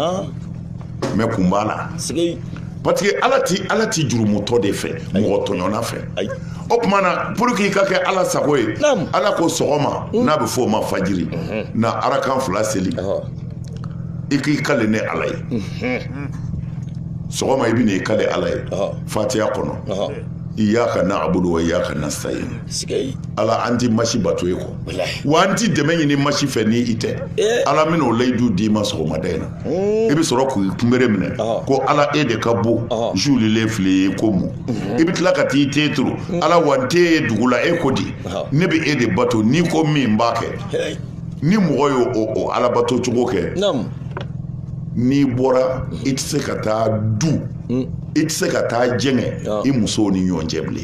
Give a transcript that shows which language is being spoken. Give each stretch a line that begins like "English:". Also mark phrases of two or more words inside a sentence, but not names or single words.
Bambara: mɛ kun b'a la
French: parce que
Bambara: ala ti jurumutɔ de fɛ mɔgɔ tɔɲɔna fɛ o tuma na
French: pour que
Bambara: i ka kɛ ala sago ye ala ko sɔgɔma n'a bɛ fɔ o ma fajiri na arakan 2 seli i k'i kale ne ala ye sɔgɔma i bɛ n'i kale ala ye fatiha kɔnɔ
Arabic: إياك نعبد وإياك نستعين
Bambara: ala an ti masi bato ye kɔ wa an ti dɛmɛ ɲini masi fɛ ni i tɛ ala min o layidu d'i ma sɔgɔmada in na i bɛ sɔrɔ k'i kunbere minɛ ko ala e de ka bon julilen filɛ ye ko mun i bɛ tila ka t'i te turu ala wa n te ye dugu la e ko di ne bɛ e de bato n'i ko min b'a kɛ ni mɔgɔ ye o ala bato cogo kɛ n'i bɔra i tɛ se ka taa du i tɛ se ka taa jɛngɛ i musow ni ɲɔgɔn cɛ bilen